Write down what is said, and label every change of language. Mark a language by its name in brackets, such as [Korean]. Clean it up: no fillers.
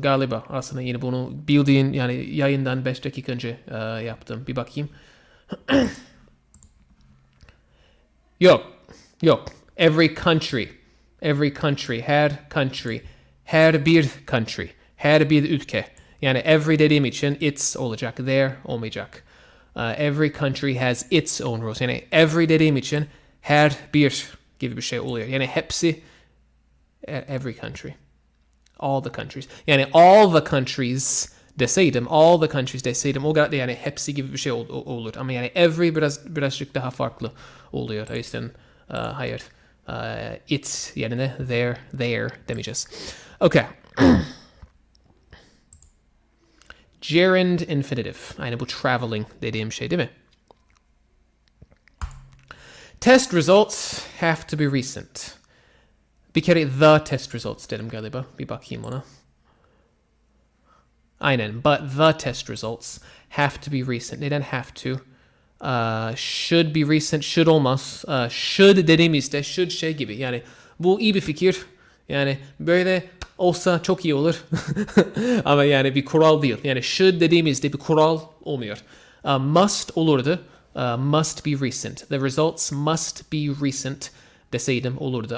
[Turkish] Galiba aslında yine bunu bildiğin yani yayından 5 dakika önce yaptım. Bir bakayım. Yok. Every country, her bir country, her bir ülke. Yani every dediğim için it's olacak, there olmayacak. [English] Every country has its own rules. [Turkish] Yani every dediğim için her bir gibi bir şey oluyor. Yani hepsi, [English] every country, all the countries. [Turkish] Yani all the countries deseydim o kadar yani hepsi gibi bir şey olur. Ama yani every birazcık daha farklı oluyor. O yüzden hayır. It's yerine there demeyeceğiz. Okay. Gerund infinitive. Yani bu traveling dediğim şey değil mi? [English] Test results have to be recent. [Turkish] Bir kere [English] the test results [Turkish] dedim galiba. Bir bakayım ona. [English] Aynen. But the test results have to be recent. [Turkish] Neden [English] have to? Should be recent. Should [Turkish] olmaz. Should dediğimizde should şey gibi. Yani bu iyi bir fikir. Yani böyle olsa çok iyi olur. Ama yani bir kural değil. Yani should dediğimizde bir kural olmuyor. Must olurdu. [English] Must be recent. The results must be recent [Turkish] deseydim olurdu.